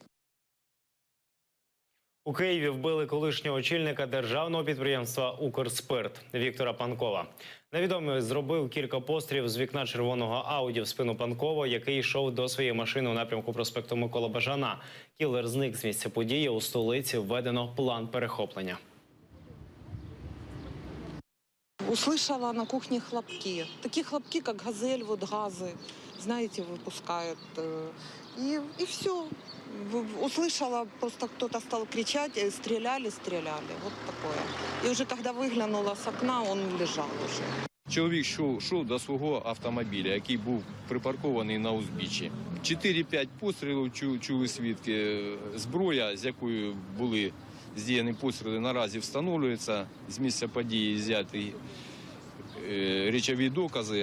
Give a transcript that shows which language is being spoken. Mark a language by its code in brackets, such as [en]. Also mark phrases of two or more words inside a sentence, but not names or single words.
[uk] У Києві вбили колишнього очільника державного підприємства «Укрспирт» Віктора Панкова. Невідомий зробив кілька пострілів з вікна червоного Ауді в спину Панкова, який йшов до своєї машини у напрямку проспекту Миколи Бажана. Кілер зник з місця події. У столиці введено план перехоплення. [ru] Услышала на кухне хлопки. Такие хлопки, как газель, вот газы, знаете, выпускают. И все. Услышала, просто кто-то стал кричать, стреляли. Вот такое. И уже когда выглянула с окна, он лежал уже. [uk] Чоловік йшов до свого автомобіля, який був припаркований на узбіччі. 4-5 пострілів чули свідки. Зброя, з якою були здіяні постріли, наразі встановлюється. З місця події взяті речові докази.